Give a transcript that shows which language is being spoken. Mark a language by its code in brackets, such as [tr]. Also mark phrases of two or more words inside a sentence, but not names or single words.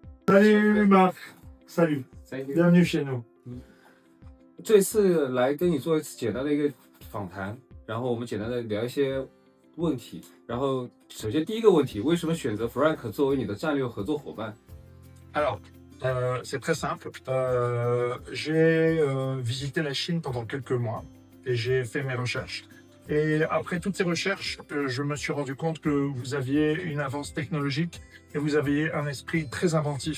[fr] Salut Marc, salut, Salut。 bienvenue chez nous。 [zh] 这次来跟你做一次简单的一个访谈，然后我们简单的聊一些问题。然后首先第一个问题，为什么选择 Frank 作为你的战略合作伙伴？ [fr] Alors, c'est très simple. J'ai visité la Chine pendant quelques mois et j'ai fait mes recherches. Et après toutes ces recherches, je me suis rendu compte que vous aviez une avance technologique et vous aviez un esprit très inventif.